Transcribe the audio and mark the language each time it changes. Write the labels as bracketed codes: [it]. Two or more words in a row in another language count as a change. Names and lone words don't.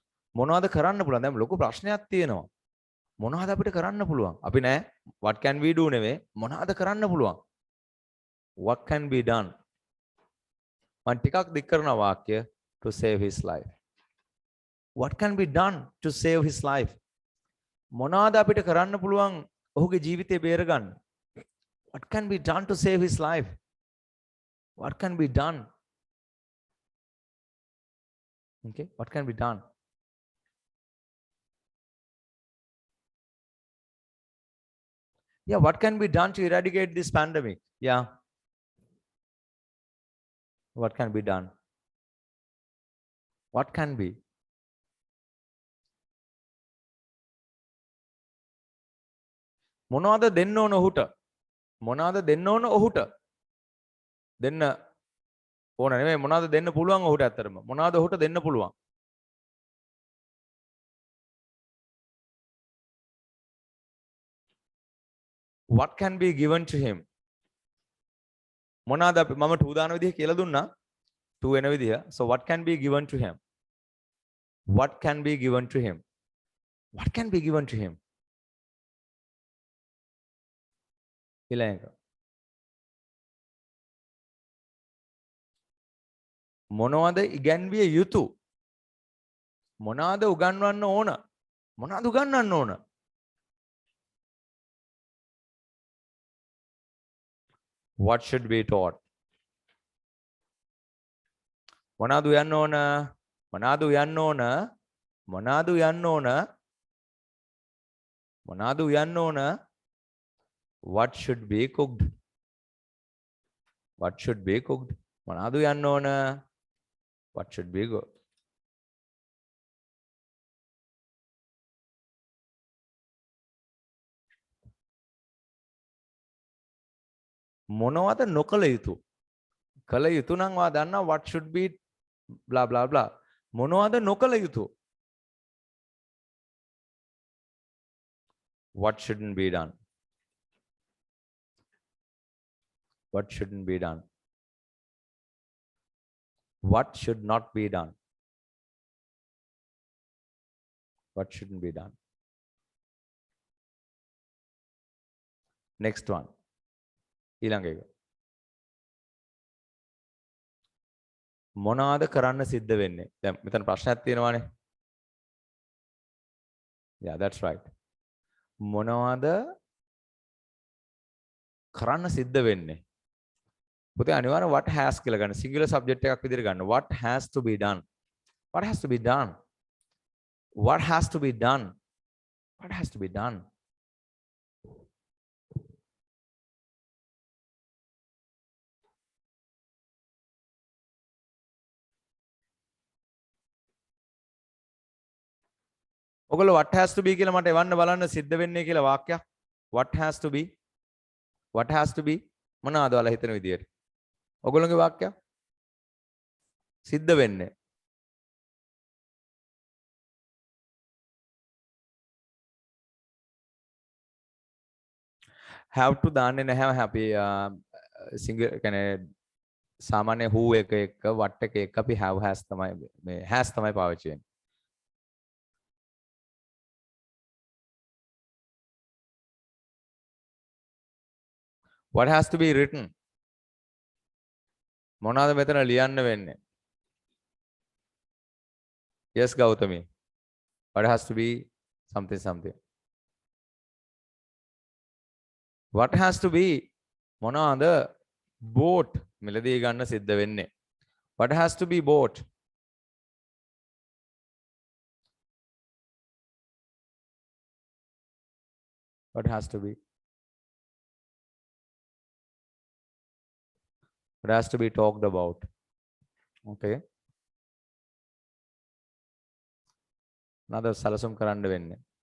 [si] මොනවද කරන්න පුළුවන්? දැන් ලොකු ප්‍රශ්නයක් තියෙනවා. මොනවද අපිට කරන්න පුළුවන්? අපි නෑ [en] what can we do [si] නෙවෙයි මොනවද කරන්න පුළුවන්? [en] What can be done? [si] මම ටිකක් දික් කරන වාක්‍ය [en] to save his life. What can be done to save his life? [si] මොනවද අපිට කරන්න පුළුවන් ඔහුගේ ජීවිතය බේරගන්න? [en] What can be done to save his life? What can be done? Okay, what can be done? Yeah, what can be done to eradicate this pandemic? Yeah. What can be done? What can be? [si] මොනවද දෙන්න ඕන ඔහුට? මොනවද දෙන්න ඕන ඔහුට? දෙන්න ඕන නෙමෙයි මොනවද දෙන්න පුළුවන් ඔහුට ඇත්තටම? මොනවද ඔහුට දෙන්න පුළුවන්? [en] What can be given to him? [si] මොනවද අපි මම 2 දාන විදිහ කියලා දුන්නා. 2 වෙන විදිහ. [en] So what can be given to him? What can be given to him? What can be given to him? [si] ඊළඟ මොනවද ඉගැන්විය යුතු? මොනවද උගන්වන්න ඕන? මොනවද උගන්වන්න ඕන? [en] What should be taught? [si] මොනවද උයන්න ඕන? මොනවද උයන්න ඕන? මොනවද උයන්න ඕන? මොනවද උයන්න ඕන? [en] What should be cooked? What should be cooked? [si] මොනවද උයන්න ඕන? [en] What should be cooked? [si] මොනවද නොකළ යුතු? කළ යුතු නම් වා දන්නා [en] what should be blah blah blah. [si] මොනවද නොකළ යුතු? [en] What shouldn't be done? What shouldn't be done? What should not be done? What shouldn't be done? Next one. [si] ඊළඟ එක. මොනවාද කරන්න සිද්ධ වෙන්නේ? දැන් මෙතන ප්‍රශ්නයක් තියෙනවානේ. [en] Yeah, that's right. [si] මොනවාද කරන්න සිද්ධ වෙන්නේ? පුතේ අනිවාර්යෙන් [en] what has [si] කියලා ගන්න. [en] singular subject [si] එකක් විදිහට ගන්න. [en] What has to be done? What has to be done? What has to be done? What has to be done? [si] ඔගොල්ලෝ [en] what has to be [si] කියලා මට එවන්න බලන්න සිද්ධ වෙන්නේ කියලා වාක්‍යයක්. [en] What has to be? What has to be? [si] මොනවාද ඔයාලා හිතන විදියට? ඔගොල්ලෝගේ වාක්‍යයක්. සිද්ධ වෙන්නේ. [en] have to [si] දාන්නේ නැහැ අපි single කියන්නේ සාමාන්‍ය who එක what එක අපි [en] have has [si] තමයි මේ has තමයි පාවිච්චි වෙන්නේ. [en] What has to be written? [si] මොනවාද මෙතන ලියන්න වෙන්නේ? [en] Yes Gautami. What has to be something something? What has to be? [si] මොනවාද bought මිලදී ගන්න සිද්ධ වෙන්නේ? [en] What has to be bought? What has to be? It has to be talked about. Okay. Another [si] salasum කරන්න වෙන්නේ.